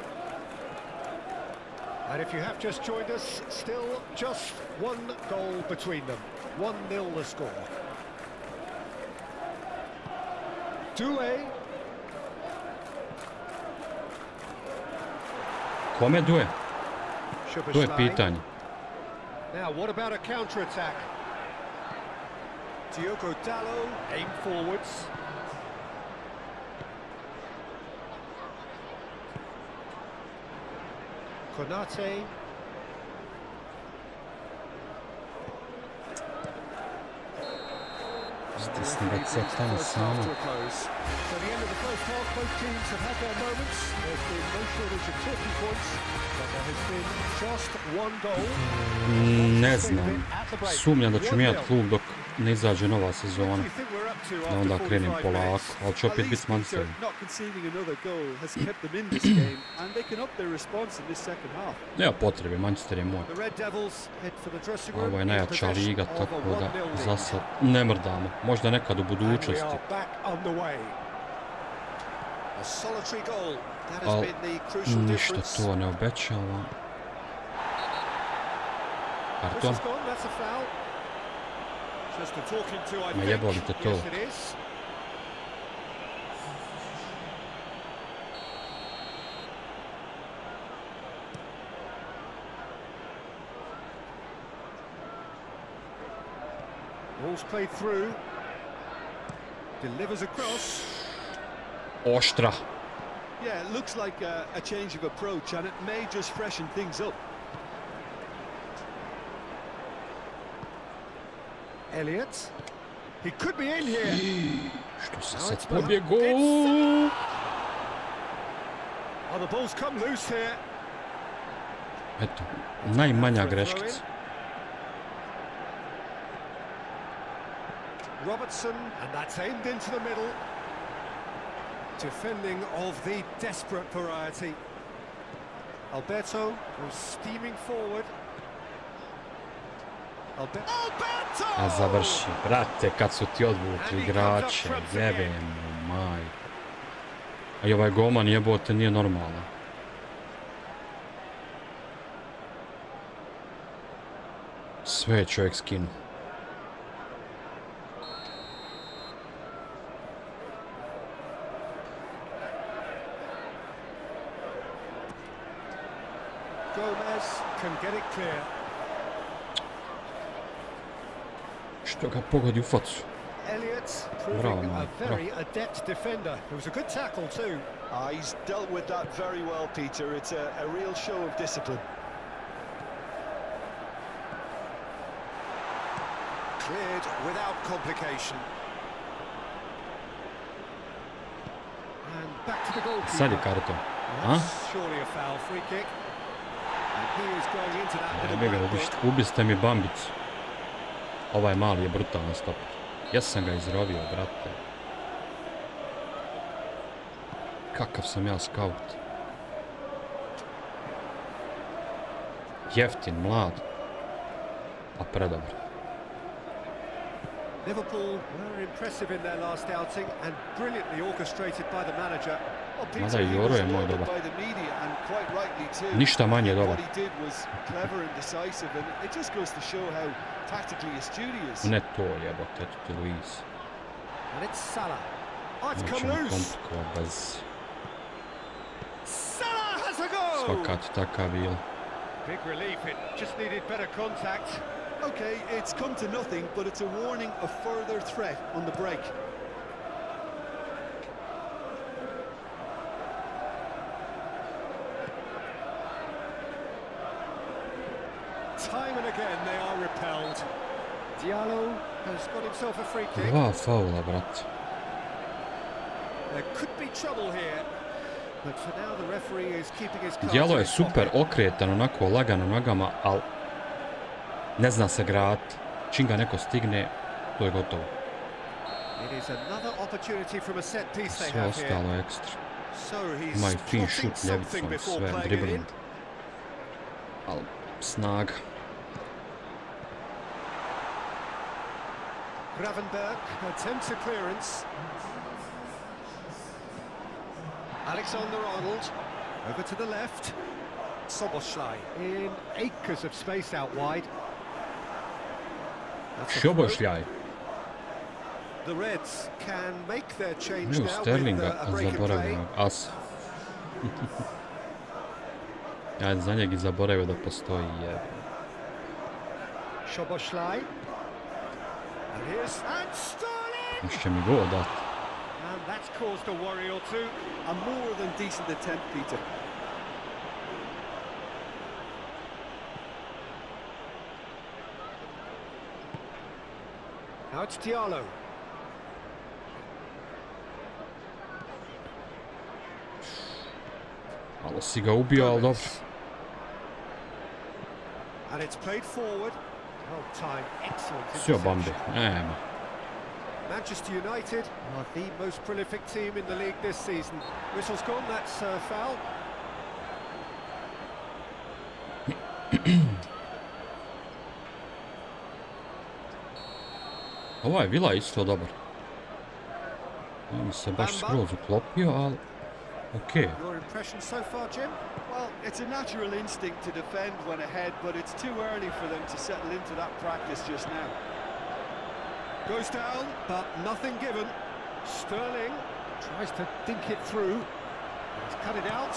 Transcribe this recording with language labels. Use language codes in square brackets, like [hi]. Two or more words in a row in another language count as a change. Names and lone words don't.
[en] And if you have just joined us, still just one goal between them. 1-0 the score. Due. [bs] Kome Due? To je pitanje. [en] Now, what about a counter-attack? Diogo Dallo, aim forwards. Konate. [bs] Stisni ga crtano samo. [en] So the end of the first half, both teams have had their moments. There's been no shortage of talking points, but there has been just one goal. [bs] Ne znam. Sumnjam da ću mijenjati klub dok ne izađe nova sezona. Da onda krenem polako, ali će opet biti s Manchesterom. Nema potrebe, Manchester je moj. Ovo je najjača liga, tako da za sad ne mrdamo. Možda nekad u budućnosti. Ali ništa to ne obećavam. Karton. Ma jebali te to. [en] Ball's played through. Delivers across. [bs] Oštra. [en] Yeah, it looks like a change of approach, and it may just freshen things up. Elliott. He could be in here. [bs] Što se sad pobjegao? [en] Oh, the ball's come loose here. [bs] Eto, najmanja greškica. [en] Robertson, and that's aimed into the middle. Defending of the desperate variety. Alberto was steaming forward. Alberto! [bs] A završi, brate, kad su ti odvukli igrače, jebem maj. A i ovaj golman jebote nije normalan. Sve je čovjek skinuo. [en] Can get it clear. [bs] Što ga pogodi u facu. [en] Elliott proving a very adept defender. It was a good tackle too. He's dealt with that very well, Peter. It's a real show of discipline. Cleared without complication. And back to the goalkeeper. [bs] Sad je karton. A? [en] Surely a foul, free kick. [bs] Ubiste mi bambicu. Ovaj mali je brutalan stoper. Ja sam ga izrovio, brate. Kakav sam ja scout. Jeftin, mlad. A predobar. [en] Liverpool were impressive in their last outing and brilliantly orchestrated by the manager. [bs] Mada i Joro je moj dobar. Ništa manje dobar. Ne to jebote, eto ti Luis. Nećemo komplikovati bez... Svaka ti taka bila. [en] Okay, it's come to nothing, but it's a warning of further threat on the break. Time and again they are repelled. Diallo has got himself a free kick. [bs] Dva faula, brat. [en] There could be trouble here. But for now the referee is keeping his cards. [bs] Diallo je super okretan, onako lagano nogama, al ne zna se grat. Čim ga neko stigne, to je gotovo. Sve ostalo ekstra. Ima i fin šut ljevicom, sve, dribbling. Al snaga. [en] Gravenberg attempts a clearance. Alexander-Arnold over to the left. Soboslai in acres of space out wide. [bs] Šobošljaj. [en] The Reds can make their change now [bs] Sterlinga [en] with a break in play. [bs] zaboravljenog asa. Ja za njeg i zaboravio da postoji [en] Soboslai. And here's Sterling. [bs] Još će mi go dati. [en] And that's caused a worry or two. A more than decent attempt, Peter. Now it's Diallo. [bs] Malo si ga ubio, ali dobro. [en] And it's played forward. Well time, excellent. [bs] Sve bambi, nema. [en] Manchester United are the most prolific team in the league this season. Whistle's gone, that's a foul. [bs] Ovaj Vila je isto dobar. Mi se baš skroz uklopio, ali okej. [en] Your impression so far, Jim? Well, it's a natural instinct to defend when ahead, but it's too early for them to settle into that practice just now. Goes down, but nothing given. Sterling tries to dink it through. He's cut it out.